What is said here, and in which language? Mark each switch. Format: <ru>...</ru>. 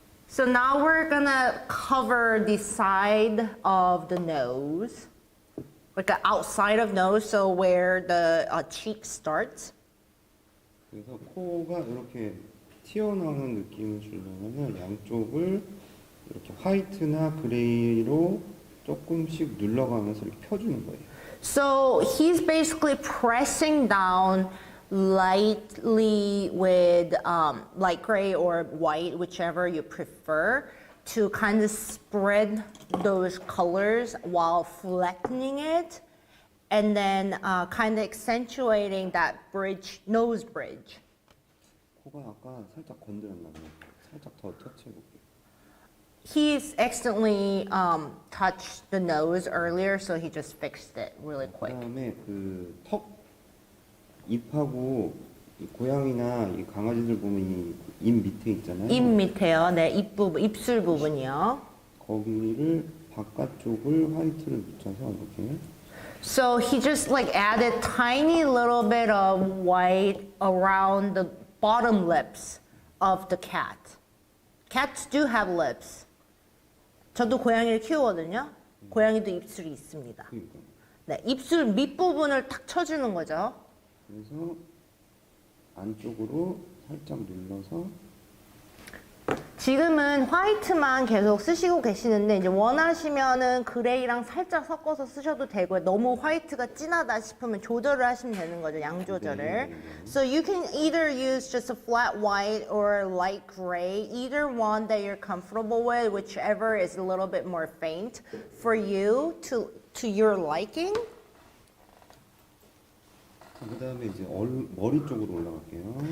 <en>So now we're gonna cover the side of the nose. Like outside of nose, so where the cheek starts.</en> <ko>그래서 코가 이렇게 튀어나오는 느낌을 주려면 양쪽을 이렇게 화이트나 그레이로 조금씩 눌러가면서 이렇게 펴주는 거예요.</ko> <en>So he's basically pressing down lightly with light gray or white, whichever you prefer, to kind of spread those colors while flattening it and then kind of accentuating that bridge, nose bridge.</en> <ko>코가 아까 살짝 건드렸나 봐요. 살짝 더 터치해볼게요.</ko> <en>He's accidentally touched the nose earlier, so he just fixed it really quick.</en> <ko>그다음에 그 턱 입하고 이 고양이나 이 강아지들 보면 이 입 밑에 있잖아요. 입 밑에요. 네, 입 부분, 입술 부분이요. 거기를 바깥쪽을 화이트를 묻혀서 이렇게.</ko> <en>So he just like added tiny little bit of white around the bottom lips of the cat. Cats do have lips.</en> <ko>저도 고양이를 키우거든요. 고양이도 입술이 있습니다. 그러니까. 네, 입술 밑부분을 탁 쳐주는 거죠. 그래서 안쪽으로 살짝 눌러서. 지금은 화이트만 계속 쓰시고 계시는데 이제 원하시면은 그레이랑 살짝 섞어서 쓰셔도 되고요. 너무 화이트가 진하다 싶으면 조절을 하시면 되는 거죠. 양 조절을.</ko> <en>So you can either use just a flat white or light gray, either one that you're comfortable with, whichever is a little bit more faint for you to your liking.</en> <ko>그다음에 이제 머리 쪽으로 올라갈게요.</ko>